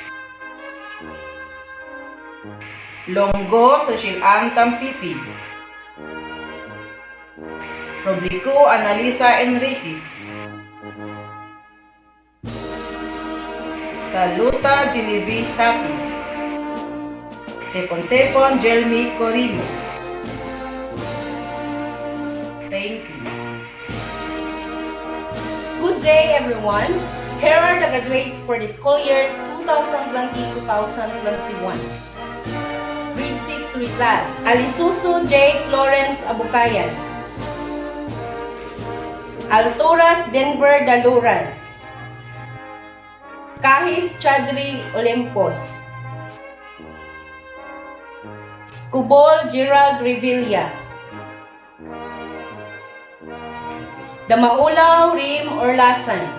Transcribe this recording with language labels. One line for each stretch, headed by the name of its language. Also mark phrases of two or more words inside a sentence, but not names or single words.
English: Longgo Sosilan Tampipi. Roblico Analisa Enriquez. Saluta Genevieve Sati. Tepon-Tepon Jeremy Corimo. Thank you. Good day, everyone. Here are the graduates for the school years 2020-2021. Grade 6 Rizal, Alisuso J. Florence Abukayan. Alturas Denver Daluran. Kahis Chadri Olympos. Cubol Gerald Revilla. Damaulaw Rim Orlasan.